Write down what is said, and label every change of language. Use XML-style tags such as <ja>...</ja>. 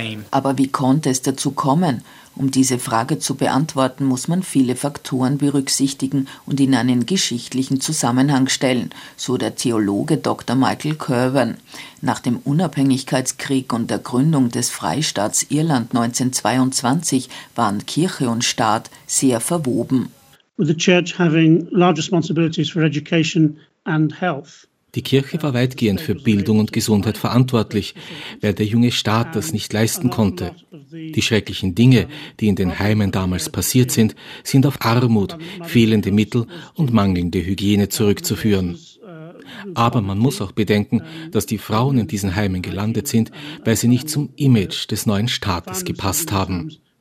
<de>Aber wie konnte es dazu kommen? Um diese Frage zu beantworten, muss man viele Faktoren berücksichtigen und in einen geschichtlichen Zusammenhang stellen, so der Theologe Dr. Michael Kirwan. Nach dem Unabhängigkeitskrieg und der Gründung des Freistaats Irland 1922 waren Kirche und Staat sehr verwoben.</de> <en>With the church having large responsibilities for education and health.</en> <de>Die Kirche war weitgehend für Bildung und Gesundheit verantwortlich, weil der junge Staat das nicht leisten konnte. Die schrecklichen Dinge, die in den Heimen damals passiert sind, sind auf Armut, fehlende Mittel und mangelnde Hygiene zurückzuführen. Aber man muss auch bedenken, dass die Frauen in diesen Heimen gelandet sind, weil sie nicht zum Image des neuen Staates gepasst haben.</de>